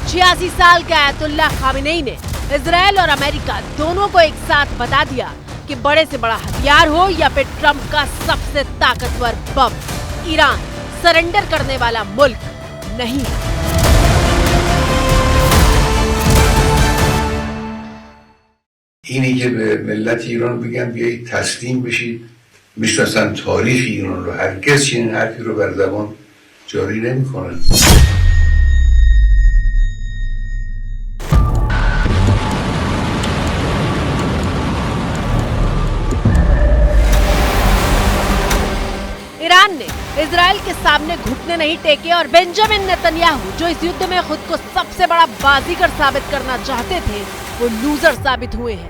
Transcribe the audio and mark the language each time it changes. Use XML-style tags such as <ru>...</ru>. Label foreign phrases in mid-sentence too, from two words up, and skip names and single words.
<hi>85 साल के आयतुल्ला खामेनेई ने इजराइल और अमेरिका दोनों को एक साथ बता दिया कि बड़े से बड़ा हथियार हो या फिर ट्रंप का सबसे ताकतवर बम, ईरान सरेंडर करने वाला मुल्क नहीं है।</hi> <fa>اینی که به ملت ایران بگم بیایید تسلیم بشید، میشناسن تاریخ ایران رو، هرگز چنین حرفی رو بر زبان جاری نمی‌کنن.</fa> <hi>ईरान ने इजराइल के सामने घुटने नहीं टेके और बेंजामिन नेतन्याहू जो इस युद्ध में खुद को सबसे बड़ा बाजीगर साबित करना चाहते थे, वो लूजर साबित हुए हैं।</hi>